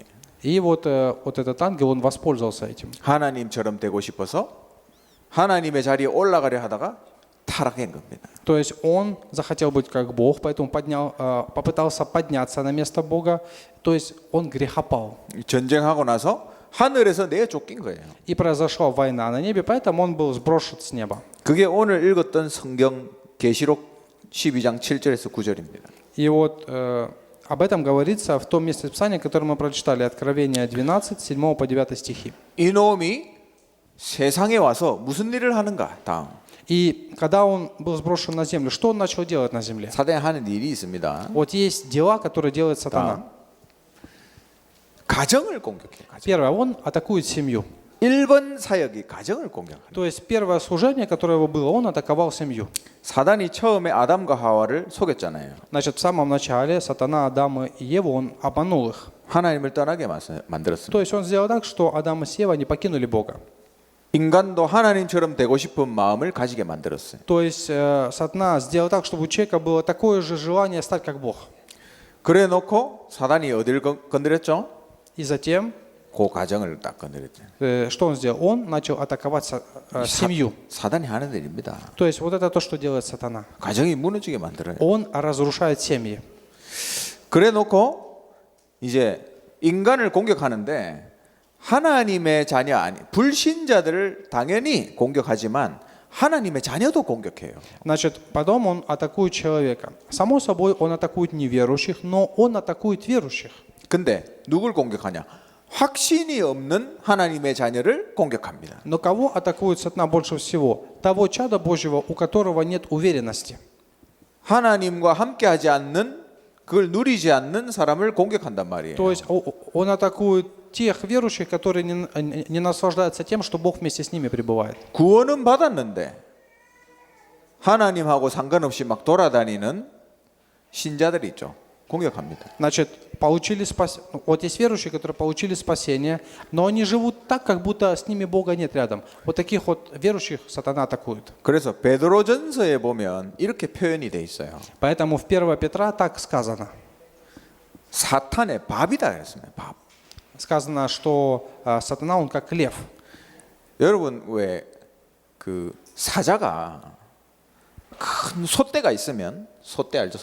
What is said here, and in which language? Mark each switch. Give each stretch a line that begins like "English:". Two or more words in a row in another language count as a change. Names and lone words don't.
Russian: И вот этот ангел, он воспользовался этим.
Korean: 하나님처럼 되고 싶어서 하나님의 자리에 올라가려 하다가 타락한 겁니다.
Russian: То есть он захотел быть как Бог, поэтому попытался подняться на место Бога. То есть он грехопал.
Korean: 전쟁하고 나서 하늘에서 내쫓긴 거예요.
Russian: И произошла война на небе, поэтому он был сброшен с неба.
Korean: 그게 오늘 읽었던 성경 계시록 12장 7절에서 9절입니다.
Russian: И вот об этом говорится в том месте Писания, которое мы прочитали, Откровение 12, 7 по 9 стихи.
Korean: 이놈이 세상에 와서 무슨 일을 하는가? 다음.
Russian: И когда он был сброшен на землю, что он начал делать на земле?
Korean: 사단이 하는 일이 있습니다.
Russian: Вот есть дела, которые делает сатана.
Korean: 가정을 공격해요. 가정.
Russian: Первое, он атакует семью.
Korean: 1번 사역이 가정을 공격합니다.
Russian: То есть первое служение, которое его было, он атаковал семью.
Korean: 사단이 처음에 아담과 하와를 속였잖아요.
Russian: Значит, в самом начале сатана Адама и Еву, он обманул их.
Korean: 하나님을 떠나게 만들었습니다.
Russian: То есть он сделал так, что Адам и Ева не покинули Бога.
Korean: 인간도 하나님처럼 되고 싶은 마음을 가지게 만들었어요.
Russian: То есть сатана сделал так, чтобы у человека было такое же желание стать как Бог.
Korean: 그래 놓고 사단이 어디를 건드렸죠?
Russian: И затем,
Korean: 그 가정을 딱 건드렸죠.
Russian: что он сделал? Он начал атаковать семью.
Korean: 사단이 하는 일입니다.
Russian: То есть вот это то, что делает сатана.
Korean: 가정이 무너지게 만들어요.
Russian: Он разрушает семьи.
Korean: 그래 놓고 이제 인간을 공격하는데 하나님의 자녀 아니 불신자들을 당연히 공격하지만 하나님의 자녀도 공격해요.
Russian: Значит, потом он атакует человека. Само собой, он атакует неверующих, но он атакует верующих.
Korean: 근데 누굴 공격하냐? 확신이 없는 하나님의 자녀를 공격합니다.
Russian: Но кого атакует сатана больше всего? Того чада Божьего, у которого нет уверенности.
Korean: 하나님과 함께하지 않는 그걸 누리지 않는 사람을 공격한단 말이에요.
Russian: То есть он атакует тех верующих, которые не наслаждаются тем, что Бог вместе с ними пребывает.
Korean: 구원은 받았는데 하나님하고 상관없이 막 돌아다니는 신자들이 있죠. 공격합니다.
Russian: Значит, получили спасение. Вот есть верующие, которые получили спасение, но они живут так, как будто с ними Бога нет рядом. Вот таких вот верующих сатана атакует.
Korean: 그래서 베드로전서에 보면 이렇게 표현이 돼 있어요.
Russian: Поэтому в 1 Петра так сказано.
Korean: 사탄의 밥이다 그랬습니다. 밥.
Russian: Сказано, что сатана, он как лев.
Korean: 여러분 왜 그 사자가 큰 솥대가 있으면 솥대 알죠?